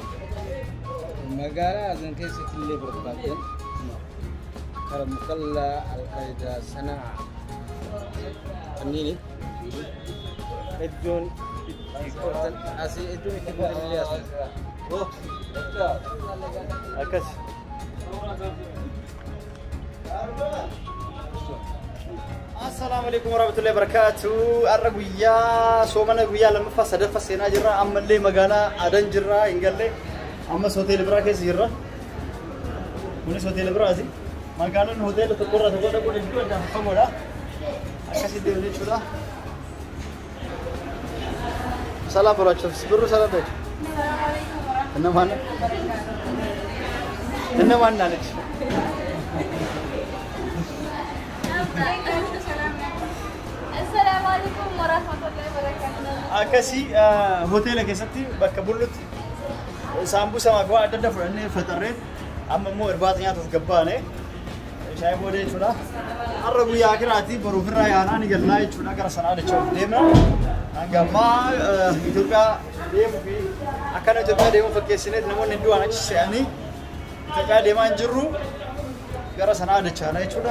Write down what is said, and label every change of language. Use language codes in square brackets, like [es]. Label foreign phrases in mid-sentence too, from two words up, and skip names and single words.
[om] Magaalaa azan keessatti illee barbaadan kara muqallaa alqaida sanaa kanneen iddoon itti qortan asii iddoon itti qortan illee asii. Akkas. [ar] السلام عليكم ورحمة الله وبركاته. [om] Arra guyyaa soomana guyyaa lammaffaa sadaffaa seenaa jirra. Ammallee magaalaa Adan jirra hin galle. Ammas hoteela biraa keessa jirra. Kunis hoteela biraati. Magaalaan hoteela tokkorraa tokko dhaquun iddoo adda fagoodha. Akkasii deemnee jechuudha. Salaam barachuuf birru salaam beeku. Inna mana naalech. [ar] السلام عليكم ورحمة الله وبركاته. [om] Akkasii hoteela keessatti bakka bullutti saambusa magwaa adda adda fudhannee faxarree amma immoo irbaata nyaatuuf gabbaane shaayii boodee jechuudha. Har'a guyyaa akiraati baruuf irraa yaanaa ni gallaa jechuudha gara sanaa jechuudha deemna. Hanga ammaa Itoophiyaa deemuu fi akkana Itoophiyaa deemuu fakkeessineet namoonni hedduu waan achi se'anii Itoophiyaa deemaa hin jirru gara sanaa jechaadha jechuudha.